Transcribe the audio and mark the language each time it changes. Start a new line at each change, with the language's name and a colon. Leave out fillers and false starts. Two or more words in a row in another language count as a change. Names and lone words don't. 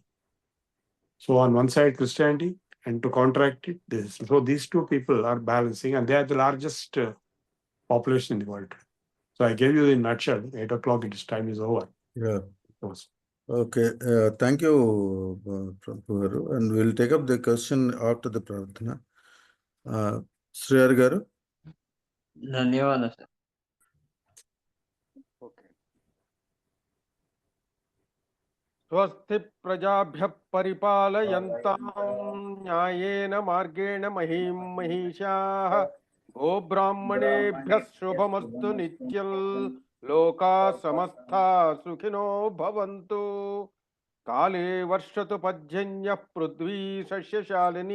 English: So on one side, Christianity, and to contract it, this. So these two people are balancing, and they are the largest population in the world. So I gave you in a nutshell. 8 o'clock, its time is over. Yeah. Okay. Thank you, Prabhu garu. And we'll take up the question after the Prarthana. Sriyar garu.
Telugu: ధన్యవాదాలు సార్.
English: Okay.
Sanskrit: स्वस्ति प्रजाभ्यः परिपालयन्तां न्यायेन मार्गेण महीं महिषाः गोब्राह्मणेभ्यः शुभमस्तु नित्यं लोकाः समस्ताः सुखिनो भवन्तु काले वर्षतु पर्जन्यः पृथ्वी सस्यशालिनी